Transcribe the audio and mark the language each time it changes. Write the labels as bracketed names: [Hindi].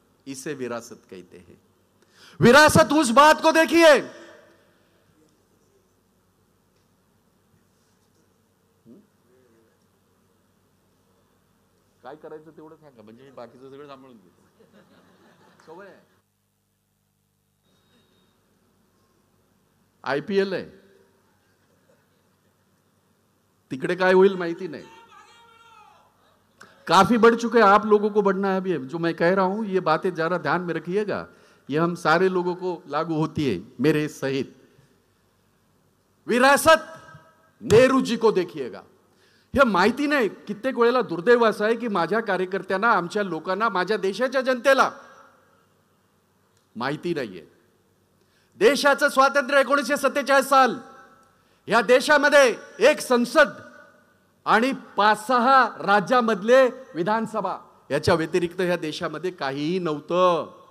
[Hindi] इसे विरासत कहते हैं. विरासत उस बात को देखिए, [Marathi] काय करायचं तेवढं सांगा, म्हणजे मी बाकीचं सगळं सांभाळून घेतो. सवय आहे. IPL आहे, तिकडे काय होईल माहिती नाही. [Hindi] काफी बढ़ चुके हैं, आप लोगों को बढ़ना है अभी. जो मैं कह रहा हूं ये बातें जरा ध्यान में रखिएगा, ये हम सारे लोगों को लागू होती है, मेरे सहित. विरासत नेहरू जी को देखिएगा. [Marathi] हे माहिती नाही, कित्येक वेळेला दुर्दैव असं आहे की माझ्या कार्यकर्त्यांना, आमच्या लोकांना, माझ्या देशाच्या जनतेला माहिती नाहीये. देशाचं स्वातंत्र्य 1947 साल, या देशामध्ये एक संसद आणि 5-6 राज्यामधले विधानसभा, याच्या व्यतिरिक्त या देशामध्ये काहीही नव्हतं.